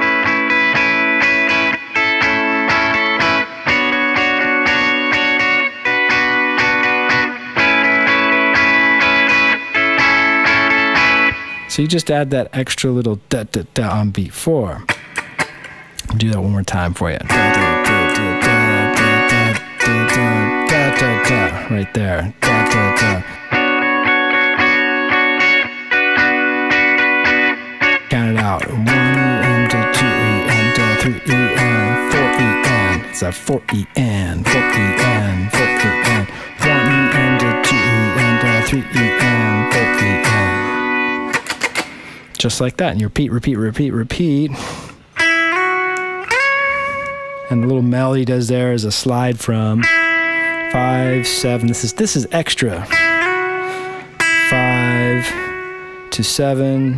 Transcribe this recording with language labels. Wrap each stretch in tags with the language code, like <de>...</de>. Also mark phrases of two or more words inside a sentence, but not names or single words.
<en>So you just add that extra little da da da on beat 4. I'll do that one more time for you. Right there. Count it out. 1 E, 2 E, 3 E, 4 E. It's a 4 E, 4 E, 4 E. 1 E, 2 E, 3 E, 4 E. Just like that, and you repeat, repeat, repeat, repeat. And the little melody does there is a slide from 5, 7. This is extra. 5 to 7.</en>